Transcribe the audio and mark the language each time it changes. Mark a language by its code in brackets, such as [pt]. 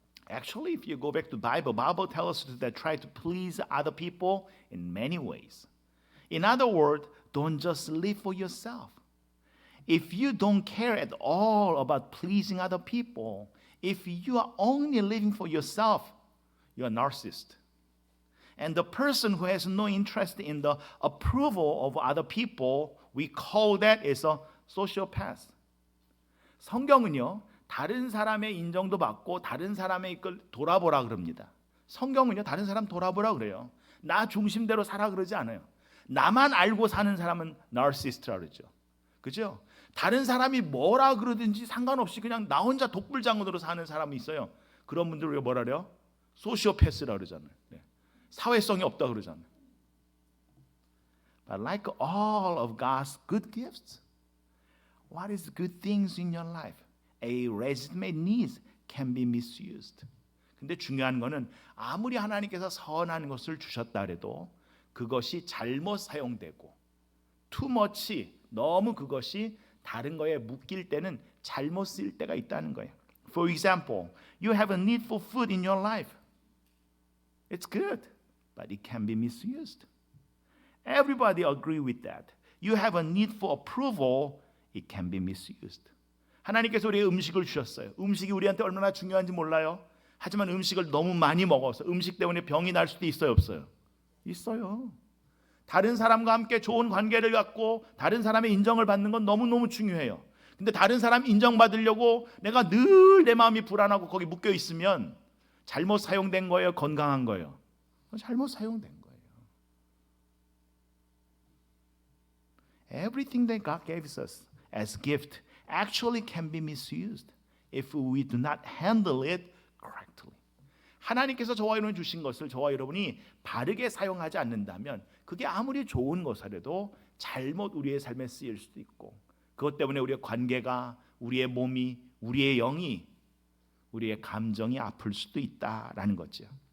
[en] Actually, if you go back to the Bible tells us that try to please other people in many ways. In other words, don't just live for yourself. If you don't care at all about pleasing other people, if you are only living for yourself, you're a narcissist. And the person who has no interest in the approval of other people, we call that is a sociopath. [ko] 성경은요. 다른 사람의 인정도 받고 다른 사람의 걸 돌아보라 그럽니다. 성경은요. 다른 사람 돌아보라 그래요. 나 중심대로 살아 그러지 않아요. 나만 알고 사는 사람은 나르시스트라 그러죠. 그죠? 다른 사람이 뭐라 그러든지 상관없이 그냥 나 혼자 독불장군으로 사는 사람이 있어요. 그런 분들 우리가 뭐라 그래요? 소시오패스라 그러잖아요. 네. 사회성이 없다 그러잖아요. [en] But like all of God's good gifts, what is good things in your life? A legitimate needs can be misused. [ko] 근데 중요한 거는 아무리 하나님께서 선한 것을 주셨다 해도 그것이 잘못 사용되고 [en] too much, [ko] 너무 그것이 다른 거에 묶일 때는 잘못 쓰일 때가 있다는 거예요. [en] For example, you have a need for food in your life. It's good, but it can be misused. Everybody agree with that. You have a need for approval, it can be misused. [ko] 하나님께서 우리에게 음식을 주셨어요. 음식이 우리한테 얼마나 중요한지 몰라요. 하지만 음식을 너무 많이 먹어서 음식 때문에 병이 날 수도 있어요, 없어요? 있어요. 다른 사람과 함께 좋은 관계를 갖고 다른 사람의 인정을 받는 건 너무너무 중요해요. 근데 다른 사람 인정받으려고 내가 늘 내 마음이 불안하고 거기 묶여 있으면 잘못 사용된 거예요, 건강한 거예요? 잘못 사용된 거예요. [en] Everything that God gives us as gift actually can be misused if we do not handle it correctly. [ko] 하나님께서 저와 여러분 주신 것을 저와 여러분이 바르게 사용하지 않는다면 그게 아무리 좋은 것이라도 잘못 우리의 삶에 쓰일 수도 있고 그것 때문에 우리의 관계가, 우리의 몸이, 우리의 영이, 우리의 감정이 아플 수도 있다라는 거죠.